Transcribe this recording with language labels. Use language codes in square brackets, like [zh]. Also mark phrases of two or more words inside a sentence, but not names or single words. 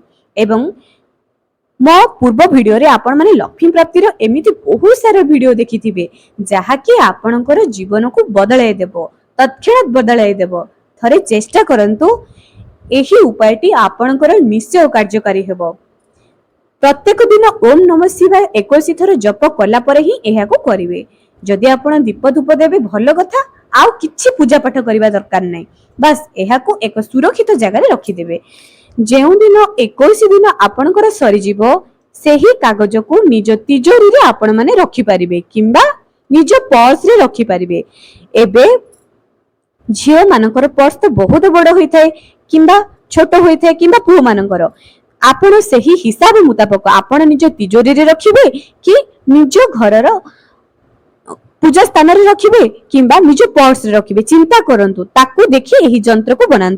[or] ଏବଂ ମୋ ପୂର୍ବ ଭିଡିଓ ରେ ଆପଣ ମାନେ ଲକ୍ଷ୍ମୀ ପ୍ରାପ୍ତିର ଏମିତି ବହୁତ ସାରା ଭିଡିଓ ଦେଖିଥିବେ, ଯାହା କି ଆପଣଙ୍କର ଜୀବନକୁ ବଦଳାଇ ଦେବ, ତତ୍କ୍ଷଣାତ ବଦଳାଇ ଦେବ। ଥରେ ଚେଷ୍ଟା କରନ୍ତୁ, ଏହି ଉପାୟଟି ଆପଣଙ୍କର ନିଶ୍ଚୟ କାର୍ଯ୍ୟକାରୀ ହେବ। ପ୍ରତ୍ୟେକ ଦିନ [sa] ओम नमः शिवाय [or] 21 ଥର ଜପ କଲା ପରେ ହିଁ ଏହାକୁ କରିବେ। ଯଦି ଆପଣ ଦୀପ ଧୂପ ଦେବେ ଭଲ କଥା, ଆଉ କିଛି ପୂଜା ପାଠ କରିବା ଦରକାର ନାହିଁ, ବସ ଏହାକୁ ଏକ ସୁରକ୍ଷିତ ଜାଗା ରେ ରଖି ଦେବେ। ଯେଉଁ ଦିନ 21 ଦିନ ଆପଣଙ୍କର ସରିଯିବ ସେହି କାଗଜକୁ ନିଜ ତିଜୋରିରେ ଆପଣ ମାନେ ରଖିପାରିବେ କିମ୍ବା ନିଜ ପର୍ସରେ ରଖିପାରିବେ। ଏବେ ଝିଅ ମାନଙ୍କର ପର୍ସ ତ ବହୁତ ବଡ ହୋଇଥାଏ କିମ୍ବା ଛୋଟ ହୋଇଥାଏ କିମ୍ବା ପୁଅ ମାନଙ୍କର, ଆପଣ ସେହି ହିସାବ ମୁତାବକ ଆପଣ ନିଜ ତିଜୋରିରେ ରଖିବେ କି ନିଜ ଘରର ପୂଜା ସ୍ଥାନରେ ରଖିବେ କିମ୍ବା ନିଜ ପର୍ସରେ ରଖିବେ, ଚିନ୍ତା କରନ୍ତୁ, ତାକୁ ଦେଖି ଏହି ଯନ୍ତ୍ରକୁ ବନାନ୍ତୁ।